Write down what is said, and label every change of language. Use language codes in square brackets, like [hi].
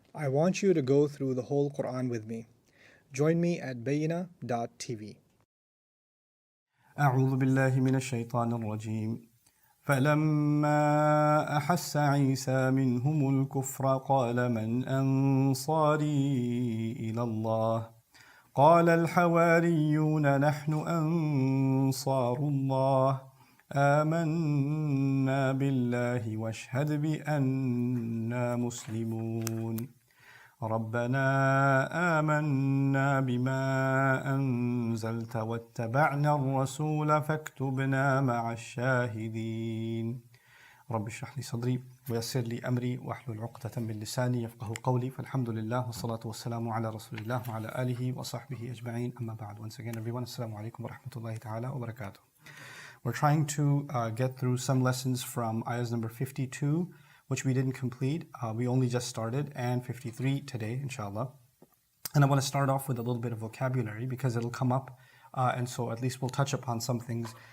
[en] I want you to go through the whole Quran with me. Join me at bayina.tv. [ar] أعوذ بالله من الشيطان الرجيم فلما أحس عيسى منهم الكفر قال من أنصاري إلى الله قال الحواريون نحن أنصار الله آمنا بالله واشهد بأننا مسلمون ربنا آمنا بما أنزلت واتبعنا الرسول فاكتبنا مع الشاهدين رب اشرح لي صدري ويسر لي أمري واحلل عقدة من لساني يفقه قولي فالحمد لله والصلاة والسلام على رسول الله وعلى آله وصحبه أجمعين أما بعد. [en] Once again everyone, Assalamu alaikum wa rahmatullahi ta'ala wa barakatuh. We're trying to get through some lessons from ayahs number 52, which we didn't complete. We only just started, and 53 today, inshallah. And I want to start off with a little bit of vocabulary because it'll come up, and so at least we'll touch upon some things.